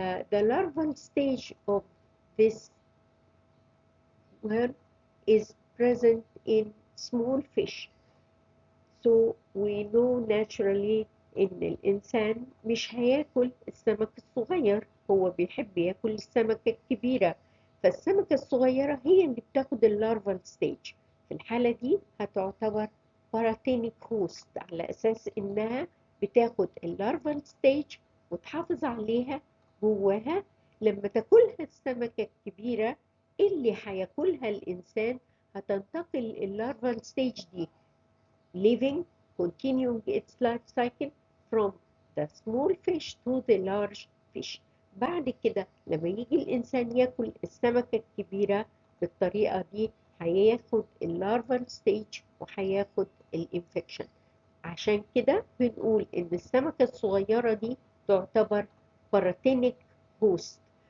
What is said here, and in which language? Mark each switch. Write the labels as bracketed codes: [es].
[en] The larval stage of this worm is present in small fish. [ar] So we know naturally إن الإنسان مش هياكل السمك الصغير، هو بيحب ياكل السمكة الكبيرة، فالسمكة الصغيرة هي اللي بتاخد اللارفال ستيج. في الحالة دي هتعتبر باراتينيك هوست، على أساس إنها بتاخد اللارفال ستيج وتحافظ عليها جواها. لما تاكلها السمكة الكبيرة اللي هياكلها الإنسان، هتنتقل اللارفال ستيج دي [en] living, continuing its life cycle from the small fish to the large fish. [ar] بعد كده لما يجي الإنسان ياكل السمكة الكبيرة بالطريقة دي، هياخد اللارفال ستيج وهياخد الانفكشن. عشان كده بنقول إن السمكة الصغيرة دي تعتبر باراتينيك هوست.